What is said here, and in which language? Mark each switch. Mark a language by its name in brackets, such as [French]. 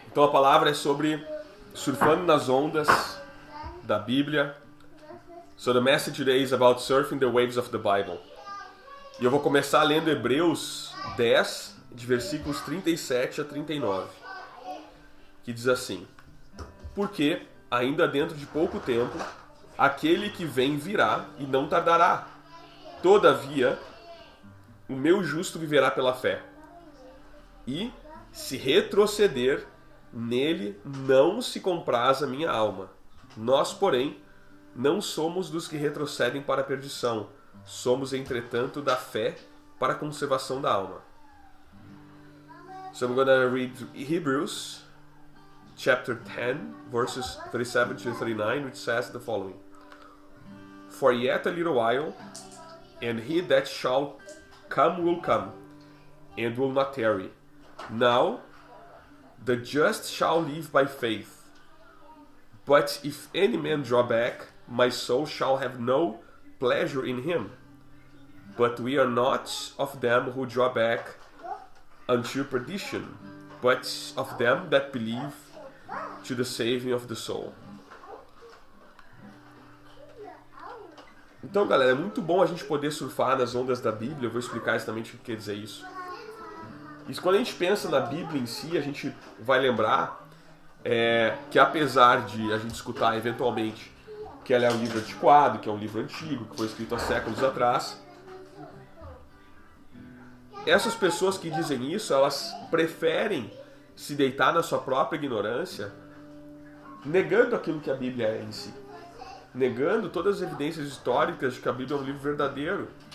[Portuguese] Então a palavra é sobre surfando nas ondas da Bíblia. [English] So the message today is about surfing the waves of the Bible. [Portuguese] E eu vou começar lendo Hebreus 10, de versículos 37 a 39, que diz assim: Porque, ainda dentro de pouco tempo, aquele que vem virá e não tardará. Todavia, o meu justo viverá pela fé. E, se retroceder, nele não se compraz a minha alma. Nós, porém, não somos dos que retrocedem para a perdição. Somos, entretanto, da fé para a conservação da alma. [English] So I'm going to read Hebrews chapter 10, verses 37 to 39, which says the following. For yet a little while, and he that shall come will come, and will not tarry. Now, the just shall live by faith. But if any man draw back, my soul shall have no pleasure in him. But we are not of them who draw back unto perdition, but of them that believe to the saving of the soul. [Portuguese] Então, galera, é muito bom a gente poder surfar nas ondas da Bíblia. Eu vou explicar exatamente o que quer dizer isso. E quando a gente pensa na Bíblia em si, a gente vai lembrar que apesar de a gente escutar eventualmente que ela é um livro antiquado, que é um livro antigo, que foi escrito há séculos atrás, essas pessoas que dizem isso, elas preferem se deitar na sua própria ignorância, negando aquilo que a Bíblia é em si, negando todas as evidências históricas de que a Bíblia é um livro verdadeiro.